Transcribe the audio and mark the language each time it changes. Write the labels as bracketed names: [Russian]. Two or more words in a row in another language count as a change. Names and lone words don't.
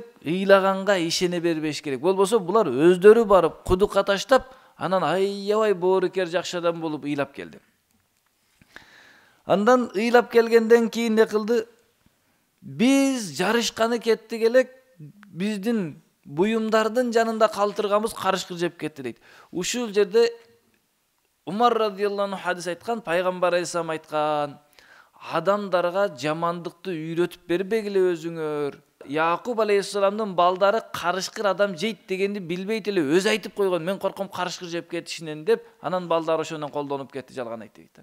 [Kyrgyz] Ыйлаганга ишене бербеш керек. Болбосо булар өздөрү барып кудукка таштап, анан аябай боорукер жакшы адам болуп ыйлап келди. Андан ыйлап келгенден кийин не кылды? Биз жарышканы кеттик элек, биздин буюмдардын жанында калтырганбыз карышкыр жеп кетти дейт. Ушул жерде Умар [Arabic] رضي الله عنه [Kyrgyz] хадис айткан, пайгамбар алейхиссалам айткан: "Адамдарга жамандыкты үйрөтүп бербегиле өзүңөр. Якуб алейхиссаламдын балдары карышкыр адам жейт дегенди билбейт эле өзү айтып койгон. Мен корком карышкыр жеп кетишинен" деп, анан балдары ошондон колдонуп кетти, жалган айтты дейт.